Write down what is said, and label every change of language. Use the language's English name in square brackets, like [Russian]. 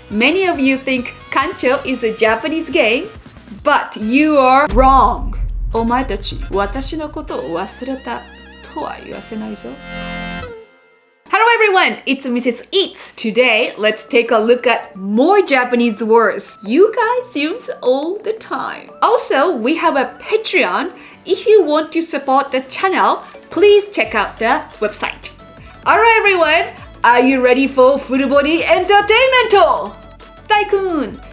[English] Many of you think kancho is a Japanese game, but you are wrong. [Japanese] お前たち、私のことを忘れたとは言わせないぞ。 [English] Hello everyone, it's Mrs. Eats. Today, let's take a look at more Japanese words you guys use all the time. Also, we have a Patreon. If you want to support the channel, please check out the website. Alright everyone, are you ready for full body entertainment? Tycoon.